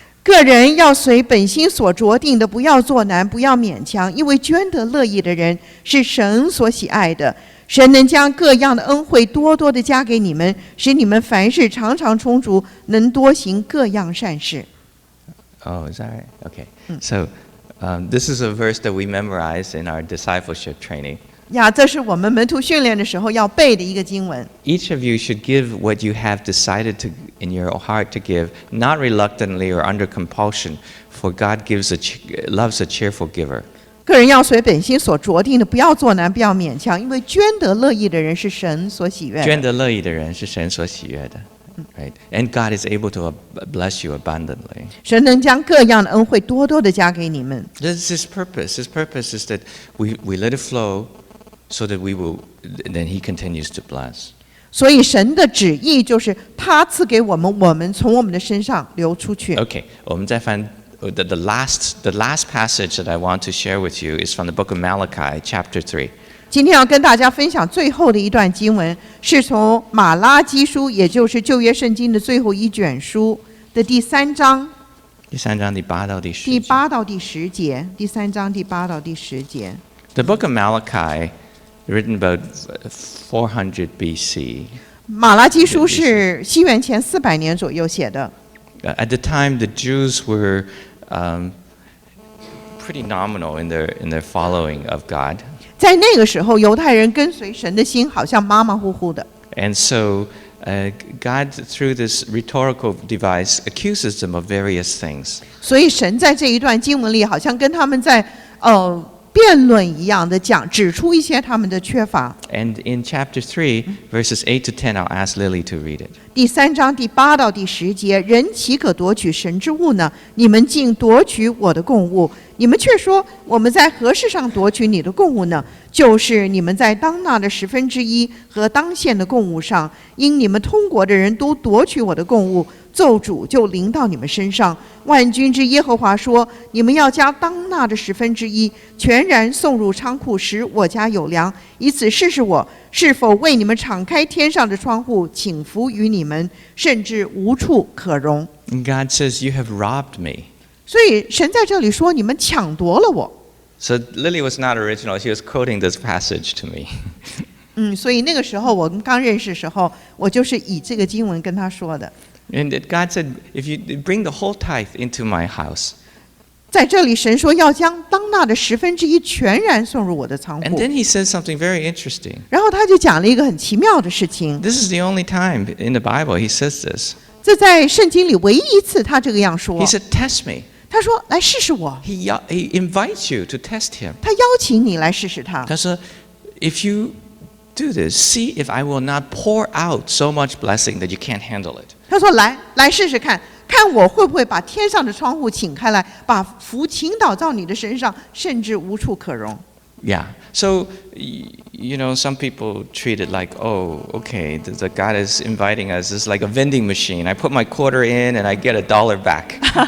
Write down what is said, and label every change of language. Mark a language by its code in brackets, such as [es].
[zh] 个人要随本心所酌定的，不要作难，不要勉强，因为捐得乐意的人是神所喜爱的。神能将各样的恩惠多多的加给你们，使你们凡事常常充足，能多行各样善事。 [en] Oh, is that right? Okay. So this is a verse that we memorize in our discipleship training. [zh] 这是我们门徒训练的时候要背的一个经文。 [en] Each of you should give what you have decided to in your heart to give, not reluctantly or under compulsion, for God loves a cheerful giver. [zh] 个人要随本心所酌定的，不要作难，不要勉强，因为捐得乐意的人是神所喜悦的。捐得乐意的人是神所喜悦的。 [en] Right? And God is able to bless you abundantly. [zh] 神能将各样的恩惠多多的加给你们。 [en] This is His purpose. His purpose is that we let it flow, so that then He continues to bless. [zh] 所以神的旨意就是他赐给我们，我们从我们的身上流出去。 [en] Okay, [zh] 我们再翻 [en] the last passage that I want to share with you is from the book of Malachi, chapter 3. [zh] 今天要跟大家分享最后的一段经文，是从马拉基书，也就是旧约圣经的最后一卷书的第3章。第3章第8到第10节。第8到第10节。第3章第8到第10节。 [en] The book of Malachi, written about 400 BC. [zh] 马拉基书是西元前400年左右写的。 [en] At the time, the Jews were pretty nominal in their following of God. [zh] 在那个时候，犹太人跟随神的心好像马马虎虎的。 [en] And so God, through this rhetorical device, accuses them of various things. [zh] 所以神在这一段经文里，好像跟他们在辩论一样的讲，指出一些他们的缺乏。 [en] And in chapter 3, verses 8 to 10, I'll ask Lily to read it. [zh] 第3章第8到第10节，人岂可夺取神之物呢？你们竟夺取我的供物。你们却说，我们在何事上夺取你的供物呢？就是你们在当纳的1/10和当献的供物上，因你们通国的人都夺取我的供物，咒诅就临到你们身上。万军之耶和华说：你们要将当纳的1/10全然送入仓库，使我家有粮，以此试试我是否为你们敞开天上的窗户，倾福于你们，甚至无处可容。 [en] And God says, you have robbed me. [zh] 所以神在这里说，你们抢夺了我。 [en] So Lily was not original. She was quoting this passage to me. [zh] 所以那个时候我们刚认识的时候，我就是以这个经文跟他说的。 [en] And God said, if you bring the whole tithe into my house. [zh] 在这里，神说要将当纳的1/10全然送入我的仓库。 [en] And then he says something very interesting. [zh] 然后他就讲了一个很奇妙的事情。 [en] This is the only time in the Bible he says this. [zh] 这在圣经里唯一一次他这个样说。 [en] He said, test me. [zh] 他说来试试我。 [en] He invites you to test him. [zh] 他邀请你来试试他。他说 [en] if you do this, see if I will not pour out so much blessing that you can't handle it. [zh] 他说来试试看，看我会不会把天上的窗户请开来，把福倾倒到你的身上，甚至无处可容。 [en] Yeah. So, some people treat it like, oh, okay, the God is inviting us. It's like a vending machine. I put my quarter in and I get $1 back.